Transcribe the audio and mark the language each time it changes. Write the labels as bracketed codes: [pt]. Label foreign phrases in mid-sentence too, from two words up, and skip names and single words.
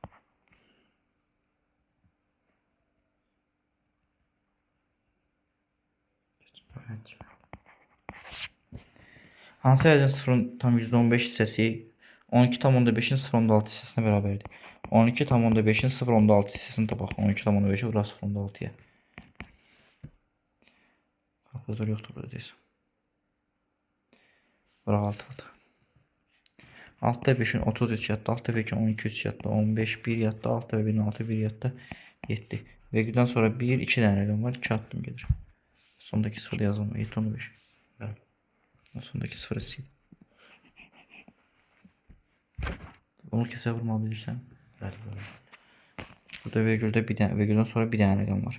[az] Hansı ədədin 0,15 hissəsi 12,5-in 0,6 hissəsinə bərabərdir? 12,5-in 0,6 hissəsini tapaq. 12,5-i vuraq 0,6-ya. Kalkulator yoxdur burada deyəsən. Vuraq 6. 6-da 5-in 33 yadda, 6-da 5-in 12 3 yadda, 15 1 yadda, 6-da 1-in 6 1 yadda, 7. Vergüldən sonra 1, 2 dənə rəqəm var, 2 addım gedir. Sondakı 0 yazılmır, 7, 15. Sondakı 0 sil. Bunu kəsə vurma bilirsən. Burada vergüldən sonra bir dənə rəqəm var.